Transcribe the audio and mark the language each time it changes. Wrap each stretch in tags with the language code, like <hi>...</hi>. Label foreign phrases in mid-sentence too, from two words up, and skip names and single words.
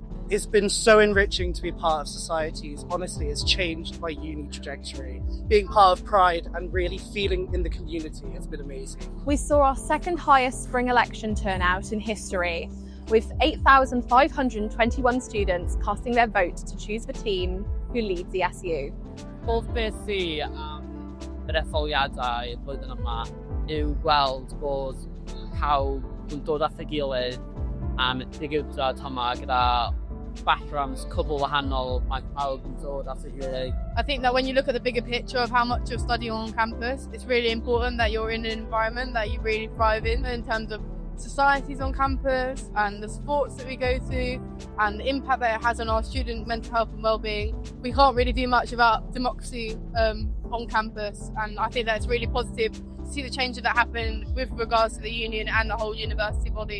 <en>It's been so enriching to be part of societies. Honestly, it's changed my uni trajectory. Being part of Pride and really feeling in the community has been amazing. We saw our second highest spring election turnout in history, with 8,521 students casting their vote to choose the team who leads the SU.</en> <cy>Hoff beth i yr etholiadau blwyddyn yma yw gweld bod pawb yn dod at ei gilydd am ddigwyddiad yma gyda backgrounds cwbl wahanol, mae pawb yn dod at ei gilydd.</cy> <en>I think that when you look at the bigger picture of how much you're studying on campus, it's really important that you're in an environment that you really thrive in terms of societies on campus and the sports that we go to and the impact that it has on our student mental health and well-being. We can't really do much about democracy on campus, and I think that it's really positive to see the changes that happen with regards to the union and the whole university body.</en>